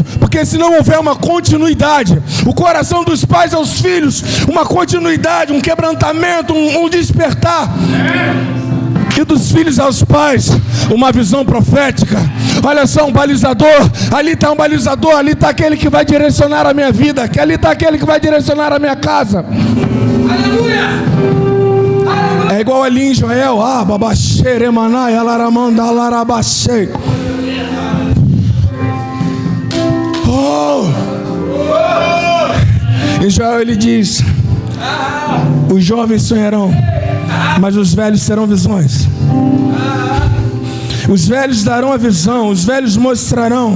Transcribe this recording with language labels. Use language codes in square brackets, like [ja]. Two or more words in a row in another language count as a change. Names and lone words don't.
[pt] Porque se não houver uma continuidade, o coração dos pais aos filhos, uma continuidade, um quebrantamento, um despertar, e dos filhos aos pais, uma visão profética. Olha só, um balizador, ali está um balizador, ali está aquele que vai direcionar a minha vida, ali está aquele que vai direcionar a minha casa. Aleluia! É igual ali em Joel, babaxê, remanai, alaramanda, alarabaxê. Em Joel ele diz: os jovens sonharão, mas os velhos terão visões. Os velhos darão a visão, os velhos mostrarão.